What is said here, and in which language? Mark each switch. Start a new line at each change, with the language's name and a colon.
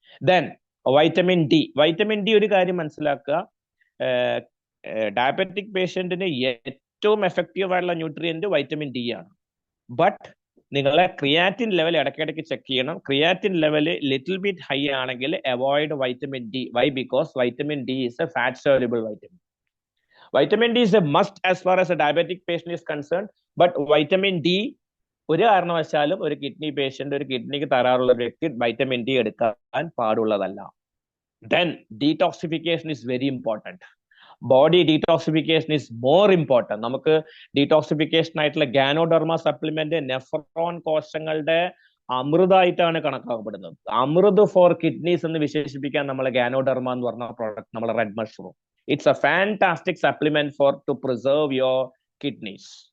Malayalam: Then vitamin D. Vitamin D, ഒരു കാര്യം മനസ്സിലാക്കുക, ഡയബറ്റിക് പേഷ്യന്റിന് ഏറ്റവും എഫക്റ്റീവ് ആയിട്ടുള്ള ന്യൂട്രിയന്റ് വൈറ്റമിൻ ഡി ആണ്. ബട്ട് നിങ്ങളെ ക്രിയാറ്റിൻ ലെവൽ ഇടയ്ക്കിടയ്ക്ക് ചെക്ക് ചെയ്യണം. Creatine level little bit high ആണെങ്കിൽ avoid vitamin D. Y?
English: Because vitamin D is a fat soluble vitamin. Vitamin D is a must as far as a diabetic patient is concerned, but vitamin D
Malayalam: ഒരു കാരണവശാലും ഒരു kidney patient, ഒരു കിഡ്നിക്ക് തരാറുള്ള വ്യക്തി vitamin D എടുക്കാൻ പാടുള്ളതല്ല.
English: Then detoxification is very important. Body detoxification is more important.
Malayalam: നമുക്ക് detoxification ആയിട്ടുള്ള ഗാനോഡെർമ സപ്ലിമെന്റ് നെഫ്രോൺ കോശങ്ങളുടെ അമൃതായിട്ടാണ് കണക്കാക്കപ്പെടുന്നത്. അമൃത് ഫോർ കിഡ്നീസ് എന്ന് വിശേഷിപ്പിക്കാൻ നമ്മൾ ഗാനോഡെർമ എന്ന് പറഞ്ഞ പ്രോഡക്റ്റ്, നമ്മളെ red mushroom,
English: It's a fantastic supplement for to preserve your kidneys.